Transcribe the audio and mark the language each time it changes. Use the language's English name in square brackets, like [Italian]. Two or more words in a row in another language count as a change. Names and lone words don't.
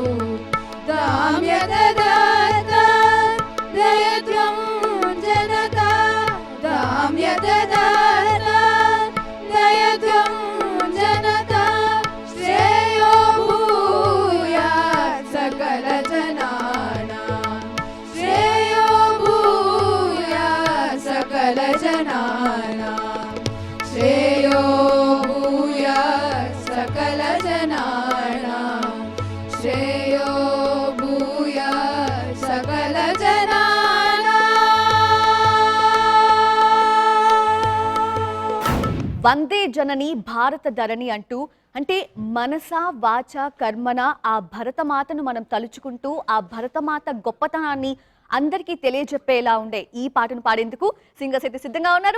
[Sanskrit] దామ్య దదాత దయత్వం జనత దామ్య దదాత దయత్వం జనత. శ్రేయో భూయాత్ సకల జనానాం శ్రేయో जनानां श्रेयो भूयात् सकलजनानां श्रेयो भूयात् सकलजनानां। వందే జనని భారత ధరణి [Telugu] అంటూ అంటే [Sanskrit] మనస వాచ కర్మన [Telugu] ఆ భరతమాతను మనం తలుచుకుంటూ ఆ భరతమాత గొప్పతనాన్ని అందరికీ తెలియజెప్పేలా ఉండే ఈ పాటను పాడేందుకు సింగర్స్ అయితే సిద్ధంగా ఉన్నారు.